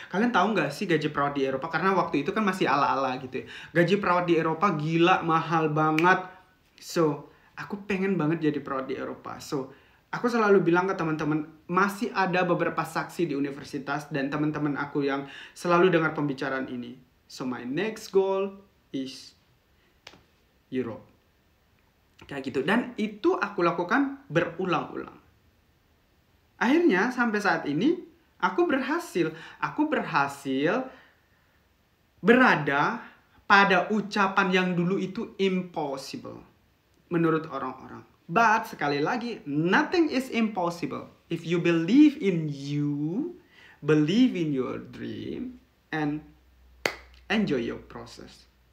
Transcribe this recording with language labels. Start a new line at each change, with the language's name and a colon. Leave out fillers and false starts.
Indonesian: Kalian tahu nggak sih gaji perawat di Eropa? Karena waktu itu kan masih ala-ala gitu ya. Gaji perawat di Eropa gila, mahal banget. So, aku pengen banget jadi perawat di Eropa. So, aku selalu bilang ke teman-teman, masih ada beberapa saksi di universitas dan teman-teman aku yang selalu dengar pembicaraan ini.
English: So, my next goal is Europe.
Indonesian: Kayak gitu. Dan itu aku lakukan berulang-ulang. Akhirnya sampai saat ini aku berhasil. Aku berhasil berada pada ucapan yang dulu itu impossible menurut orang-orang.
English: But
Indonesian: sekali lagi,
English: nothing is impossible. If you believe in you, believe in your dream, and enjoy your process.